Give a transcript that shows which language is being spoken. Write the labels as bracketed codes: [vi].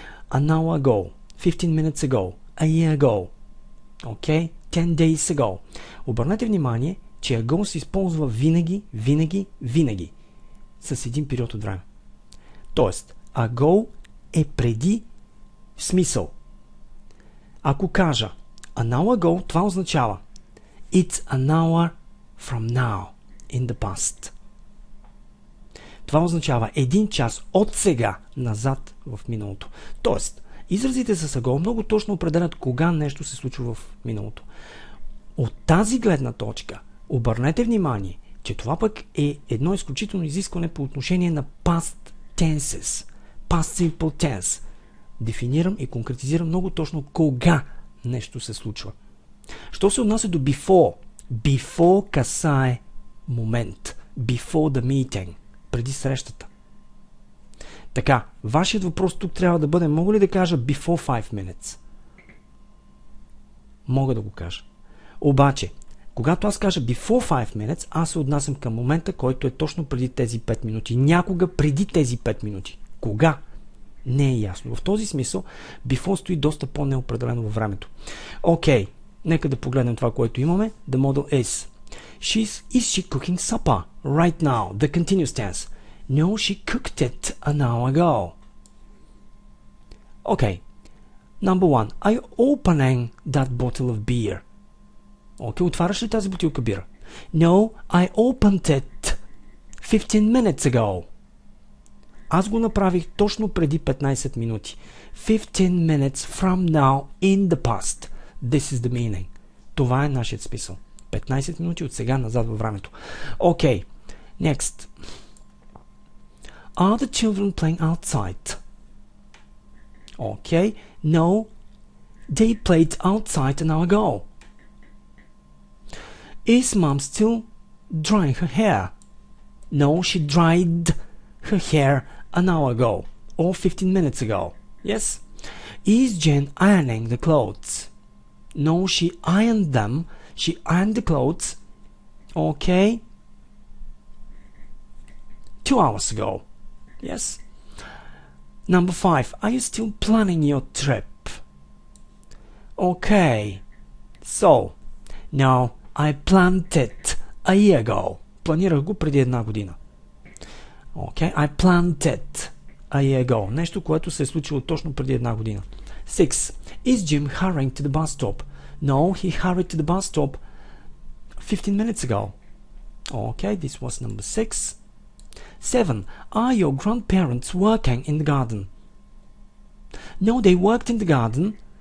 [en] An hour ago, 15 minutes ago, a year ago, 10 days ago. [bg] Обърнете внимание, че ago се използва винаги с един период от време. Тоест, ago е преди в смисъл. Ако кажа [en] an hour ago, [bg] това означава [en] it's an hour from now in the past. [bg] Това означава един час от сега назад в миналото. Тоест, изразите с ago много точно определят кога нещо се случва в миналото. От тази гледна точка обърнете внимание, че това пък е едно изключително изискване по отношение на past tenses, past simple tense. Дефинирам и конкретизирам много точно кога нещо се случва. Що се отнася до before? Before касае момент. [en] Before the meeting. [bg] Преди срещата. Така, вашият въпрос тук трябва да бъде, мога ли да кажа before 5 minutes? Мога да го кажа. Обаче, когато аз кажа before 5 minutes, аз се отнасям към момента, който е точно преди тези 5 минути. Някога преди тези 5 минути. Кога? Не е ясно. В този смисъл, before стои доста по-неопределено във времето. Окей, нека да погледнем това, което имаме. [en] The model is. Is she cooking supper right now? The continuous tense. No, she cooked it an hour ago. Okay. Number one. Are you opening that bottle of beer? [bg] Okay, отваряш ли тази бутилка бира? [en] No, I opened it 15 minutes ago. [bg] Аз го направих точно преди 15 минути. [en] 15 minutes from now in the past. This is the meaning. [bg] Това е нашият смисъл. 15 минути от сега назад във времето. [en] Okay, next. Are the children playing outside? Okay, no, they played outside an hour ago. Is mom still drying her hair? No, she dried her hair an hour ago or 15 minutes ago. Yes. Is Jen ironing the clothes? No, she ironed them. She ironed the clothes. Okay. 2 hours ago. Yes. Number 5. Are you still planning your trip? Okay. So, now I planned it a year ago. [bg] Планирах го преди една година. [en] Okay. I planned it a year ago. [bg] Нещо, което се е случило точно преди една година. [en] 6. Is Jim hurrying to the bus stop? No, he hurried to the bus stop 15 minutes ago. Okay, this was number 6. 7. Are your grandparents working in the garden? No, they worked in the garden.